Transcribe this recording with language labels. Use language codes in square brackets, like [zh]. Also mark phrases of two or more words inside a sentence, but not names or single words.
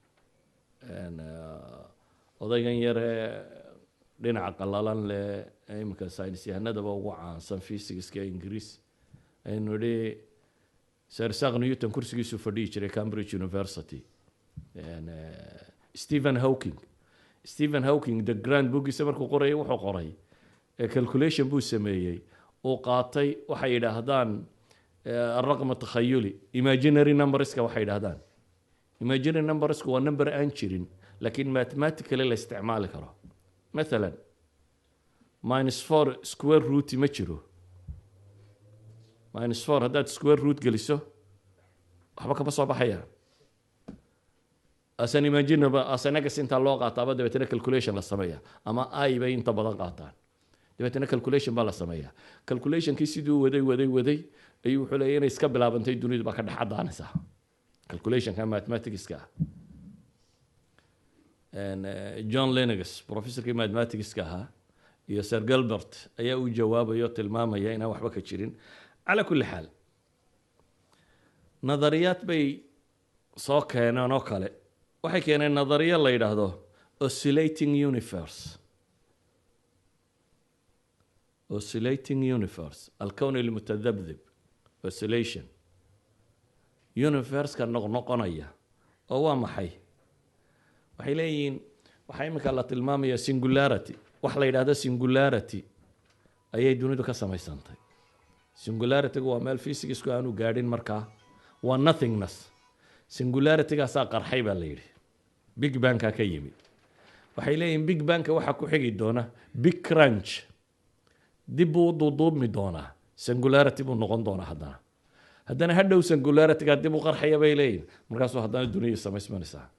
[so] odaygan yare dhinaca qalalan leh imika saynis yahanadaba ugu caansan physics-ka Ingiriis aynu idhi Sir Isaac Newton kursigiisu fadhiyi jiray Cambridge University Stephen Hawking [en] the grand [so] bookisa markuu qorayay wuxuu qoray calculation buu sameeyey oo qaatay waxay yidhaahdaan [ar] الرقم التخيلي [en] imaginary numberska [so] waxay yidhaahdaan [en] imaginary numbersku [so] waa number aan jirin laakiin mathematically la isticmaali karo مثلا -4 [en] square root [so] ma jiro -4 haddaad [en] square root [so] geliso waxba kama soo baxaya asan imaginaba asanagas inta loo qaataaba dabeetana calculation la sameeya ama ay bay inta badan qaataan dabeetana calculation baa la sameeya calculationkii siduu waday ayuu wuxuu leeyahay inay iska bilaabantay dunidu baa ka dhex cadaanaysa [en] calculationka mathematicska [so] John Lennox professorkii mathematicska ahaa iyo Sir Gilbert ayaa u jawaabayo tilmaamaya inaan waxba ka jirin [ar] على كل حال [so] نظريات بي soo keeneen oo kale waxay keeneen nadariyo la yiraahdo [en] oscillating universe [ar] الكون المتذبذب [en] oscillation universe [so] ka noqonaya oo waa maxay waxay leeyihiin waxay imika la tilmaamaya singularity wax la yiraahdo singularity ayay dunidu ka samaysantay singularity waa meel physics-ku aanu gaadhin markaa waa nothingness singularity-gaasa qarxay baa la yidhi [en] big bang-ka [so] ka yimid waxay leeyihiin [en] big bang-ka [so] waxaa ku xigi doona [en] big crunch [so] dib buu u duuduubmi doonaa singularity buu noqon doonaa haddana hadhow singularity-ga dib u qarxaya bay leeyihin markaasuu haddana duniya samaysmanaysaa